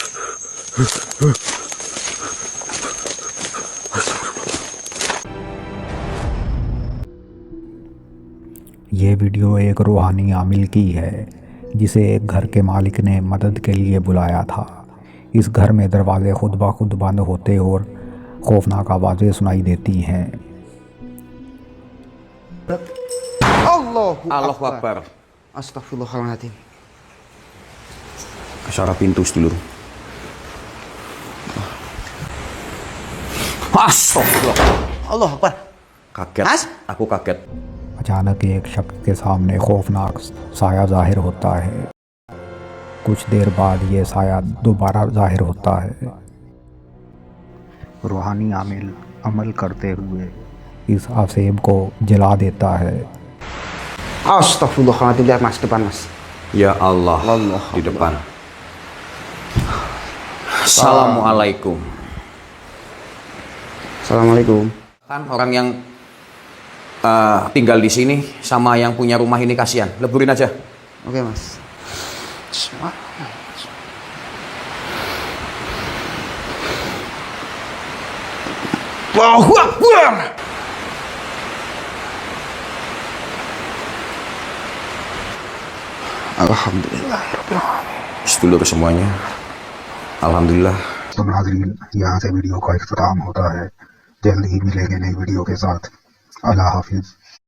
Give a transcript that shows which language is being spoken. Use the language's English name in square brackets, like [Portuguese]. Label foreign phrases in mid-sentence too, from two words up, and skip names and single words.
[Hindi] ये वीडियो एक रूहानी आमिल की है जिसे एक घर के मालिक ने मदद के लिए बुलाया था। इस घर में दरवाजे खुद ब खुद बंद होते और खौफनाक आवाज़ें सुनाई देती हैं। [Arabic] الله أكبر. Astagfirullahaladzim. [Indonesian] Ke arah pintu sedulur. Astagfirullah. [Arabic] الله أكبر. [Indonesian] Kaget. Mas? Aku kaget. [Hindi] अचानक एक शख्स के सामने खौफनाक साया जाहिर होता है। कुछ देर बाद ये साया दोबारा जाहिर होता है। रूहानी आमिल अमल करते हुए इस आसेब को जला देता है। [Arabic] Astagfirullahaladzim. [Indonesian] Lihat mas, depan mas. [Arabic] يا الله, [Indonesian] di depan. Assalamualaikum. [Arabic] Assalamualaikum. [Indonesian] Kan orang yang tinggal di sini sama yang punya rumah ini kasihan. Leburin aja. Oke mas. [Arabic] الله أكبر. Alhamdulillah. [Indonesian] Sedulur semuanya, alhamdulillah. [Hindi] तो नाजरीन, यहाँ से वीडियो का इख्तिताम होता है। जल्द ही मिलेंगे नई वीडियो के साथ। अल्लाह हाफिज।